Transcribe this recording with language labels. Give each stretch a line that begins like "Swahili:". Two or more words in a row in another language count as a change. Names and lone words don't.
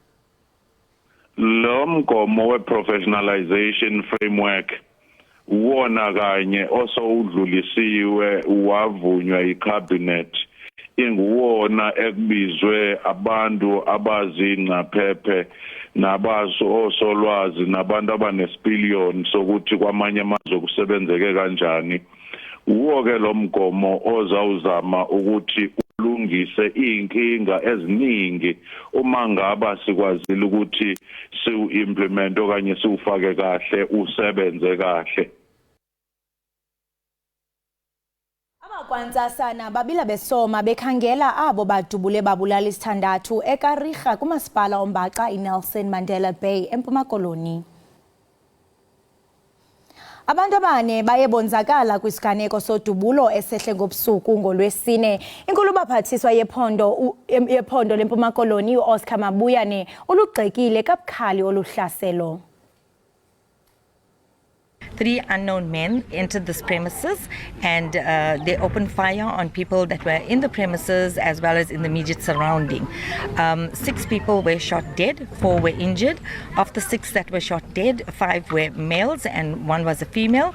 Zulu: Lo mgomo we-professionalization framework wona kanye osowudlulisiwe wavunywa yicabinet inguwona ekubizwe abantu abazingcaphephe nabaso osolwazi nabantu abanesipiliyoni sokuthi kwamanye amazwe kusebenzeke kanjani. Uwo ke lo mgomo ozawuzama ukuthi ulungise inkinga eziningi uma ngaba sikwazile ukuthi siu-implement okanye siufake kahle usebenze kahle.
Xhosa: Abakwantsasana babila besoma bekhangela abo badubule babulala isithandathu eKarika kumasipala ombaxa iNelson Mandela Bay eMpuma Koloni. Abantu abane baye bonzakala kwisiganeko sodubulo esehle ngobusuku ngolwesine. Inkulu baphathiswa yephondo leMpuma Koloni uOscar Mabuyane ulugxekile kabukhali oluhlaselo.
English: 3 unknown men entered this premises and they opened fire on people that were in the premises as well as in the immediate surrounding. 6 people were shot dead, 4 were injured. Of the 6 that were shot dead, 5 were males and 1 was a female.